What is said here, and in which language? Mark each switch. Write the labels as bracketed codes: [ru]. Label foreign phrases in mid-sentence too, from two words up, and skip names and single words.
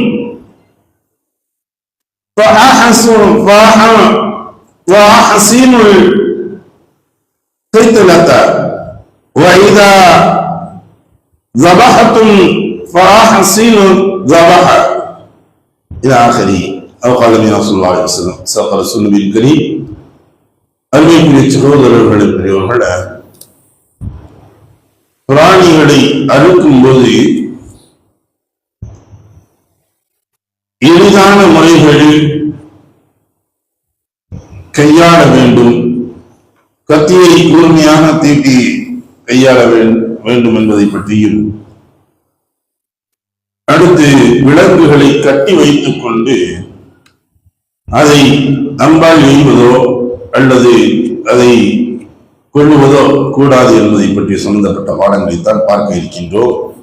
[ar] فأحسنوا القتلة وإذا ذبحتم فأحسنوا الذبح إلى آخره أو قال النبي صلى الله عليه وسلم صدق رسول النبي الكريم. [ta] அருமைக்குரிய சகோதரர்களே, பெரியவர்கள, பிராணிகளை அறுக்கும் போது எளிதான முறைகளில் கையாள வேண்டும், கத்தியை கூர்மையாக தீட்டி கையாள வேண்டும் என்பதை பற்றியும், அடுத்து விலங்குகளை கட்டி வைத்துக் கொண்டு அதை அம்பால் எய்வதோ அல்லது அதை கொள்ளுவதோ கூடாது என்பதை பற்றி சம்பந்தப்பட்ட பாடங்களைத்தான் பார்க்க இருக்கின்றோம்.